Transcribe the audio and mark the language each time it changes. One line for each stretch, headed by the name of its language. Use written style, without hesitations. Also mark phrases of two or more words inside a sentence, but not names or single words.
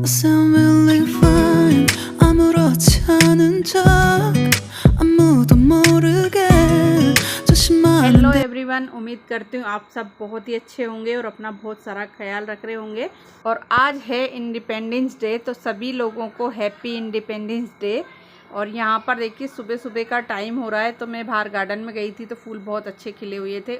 English: sound really fine.
Korean: 아무렇지 않은 척 아무도 모르게 조심하는
English: hello everyone,
Hindi: उम्मीद करती हूँ आप सब बहुत ही अच्छे होंगे और अपना बहुत सारा ख्याल रख रहे होंगे। और आज है
English: independence day,
Hindi: तो सभी लोगों को
English: happy independence day.
Hindi: और यहाँ पर देखिए सुबह सुबह का टाइम हो रहा है, तो मैं बाहर गार्डन में गई थी तो फूल बहुत अच्छे खिले हुए थे।